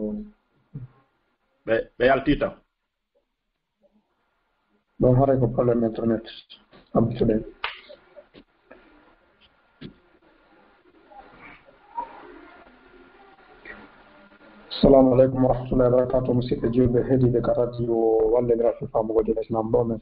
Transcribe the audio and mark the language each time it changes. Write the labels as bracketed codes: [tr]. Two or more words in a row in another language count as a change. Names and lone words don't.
[ff] ɓe yalti taw ɗon haray ko [fr] probléme internet habitude [ar] السلام عليكم ورحمة الله وبركاته [ff] musidɓe julɓe heediɓe ka radio wallidira fi famugo dine islam ɗo min